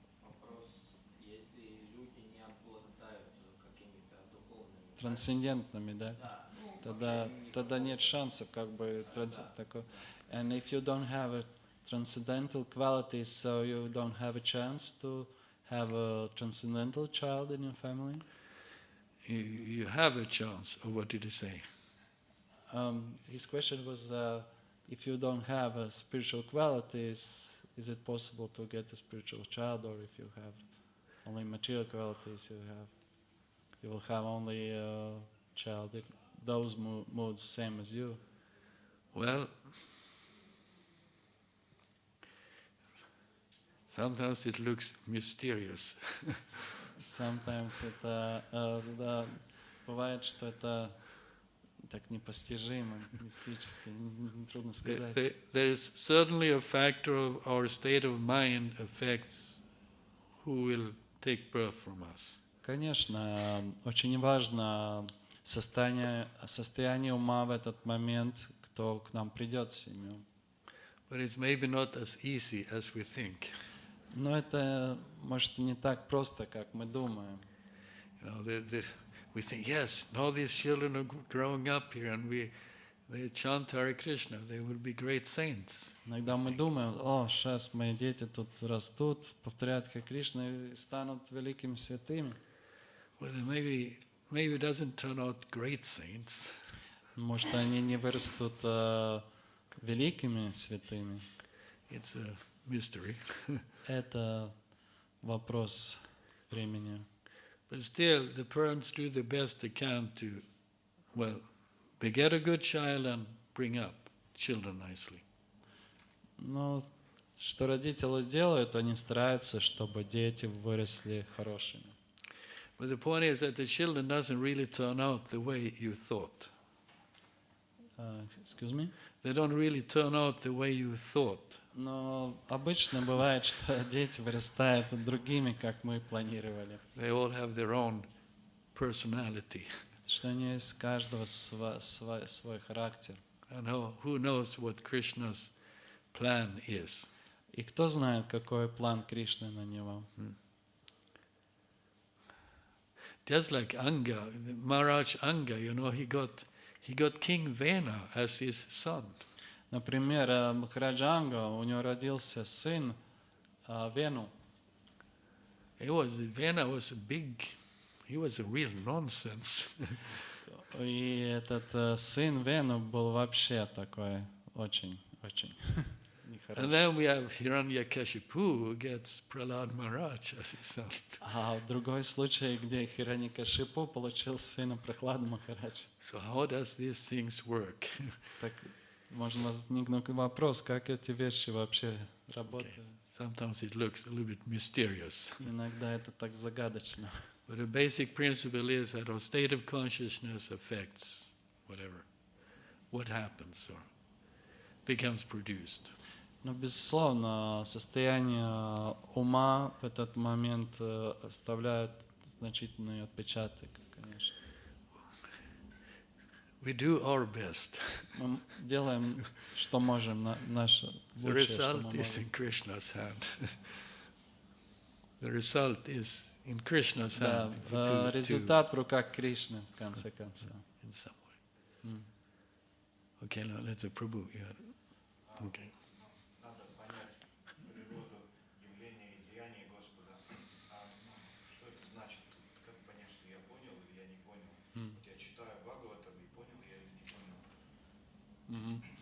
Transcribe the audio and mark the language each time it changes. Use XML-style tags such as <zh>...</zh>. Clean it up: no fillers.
<ru>Вопрос, если люди не обладают какими-то духовными Трансцендентными, да? Да. Тогда нет шансов, как бы, такой.</ru> <en>And if you don't have a transcendental qualities, so you don't have a chance to have a transcendental child in your family? You have a chance, or what did he say? His question was, if you don't have spiritual qualities, is it possible to get a spiritual child, or if you have only material qualities, you will have only a child. Those moods same as you. Well, sometimes it looks mysterious. Sometimes</en> <ru>это бывает, что это так непостижимо, мистически, трудно сказать.</ru> <en>There is certainly a factor of our state of mind affects who will take birth from us.</en> <ru>Конечно, очень важно состояние ума в этот момент, кто к нам придет в семью.</ru> <en>But it's maybe not as easy as we think.</en> <ru>Но это, может, не так просто, как мы думаем.</ru> <en>You know, we think, yes, now these children are growing up here and they chant Hare Krishna, they will be great saints.</en> <ru>Иногда мы думаем, сейчас мои дети тут растут, повторяют Харе Кришна и станут великими святыми.</ru> <en>Well, maybe it doesn't turn out great saints.</en> <ru>Может, они не вырастут великими святыми.</ru> <en>It's a mystery.</en> <ru>Это вопрос времени.</ru> <en>But still, the parents do the best they can to, well, beget a good child and bring up children nicely.</en> <ru>Но что родители делают, они стараются, чтобы дети выросли хорошими.</ru> <en>But the point is that the children doesn't really turn out the way you thought. Excuse me? they don't really turn out the way you thought.</en> <ru>Но обычно бывает, что дети вырастают другими, как мы планировали.</ru> <en>They all have their own personality.</en> <ru>Что у них есть у каждого свой характер.</ru> <en>And who knows what Krishna's plan is?</en> <ru>И кто знает, какой план Кришны на него?</ru> <en>Just like Anga, Maharaj Anga, he got King Vena as his son.</en> <ru>Например, Махараджа Анга, у него родился сын Вену.</ru> <en>Vena was he was a real nonsense.</en> <ru>И этот сын Вену был вообще такой очень</ru> <en>And then we have Hiranyakashipu who gets Prahlad Maharaj as his son.</en> <ru>А в другой случай, где Хираньякашипу получил сына Прохлада Махараджа.</ru> <en>So how does these things work?</en> <ru>Так можно возникнуть вопрос, как эти вещи вообще работают.</ru> <en>Sometimes it looks a little bit mysterious.</en> <ru>Иногда это так загадочно.</ru> <en>But the basic principle is that our state of consciousness affects what happens or becomes produced.</en> <ru>Но, безусловно, состояние ума в этот момент оставляет значительный отпечаток, конечно.</ru> <en>We do our best.</en> <ru>Мы делаем, что можем, наше</ru> <en>The</en> <ru>лучшее, что мы</ru> <en>result is</en> <ru>можем.</ru> <en>in Krishna's hand. The result is in Krishna's</en> <ru>Да,</ru> <en>hand.</en> <ru>результат в руках Кришны, в конце концов.</ru> <en>In some way. Okay, now let's Prabhu. Yeah. Okay.</en> <ru>Надо понять природу явления и деяния Господа. Что это значит? Как понять, что я понял или я не понял? Вот я читаю Бхагаватам и понял я или не понял.</ru>